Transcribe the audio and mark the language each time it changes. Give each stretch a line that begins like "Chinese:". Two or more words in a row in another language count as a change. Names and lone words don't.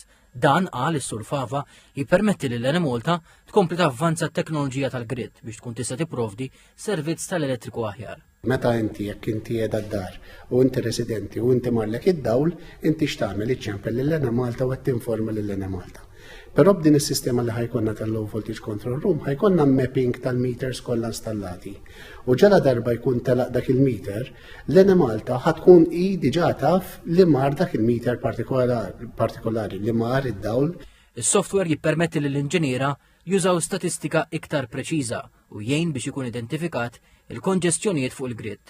Maltese: Dan qal is-Sur Fava jippermetti lil Enemalta tkompli tavvanza t-teknoloġija tal-grid biex tkun tista' tipprovdi servizz tal-elettriku aħjar. Meta inti jekk inti qiegħda d-dar u inti residenti u inti marlek id-dawl, inti x'tagħmel iċċempel lill-Enemalta u qed tinforma lill-Enemalta. Però b'din is-sistema li ħajkonna tal-
English: low voltage control room
Maltese: ħajkonna mapping tal-meters kollha installati. U ġala darba jkun telaq dak il-meter, l-Enemalta ħatkun hi diġà taf li mar dak il-meter partikolari li mar id-dawl. Is-software jippermetti lill-inġiniera jużaw statistika iktar preċiża u jgħin biex ikun identifikat il-konġestjonijiet fuq il-grid.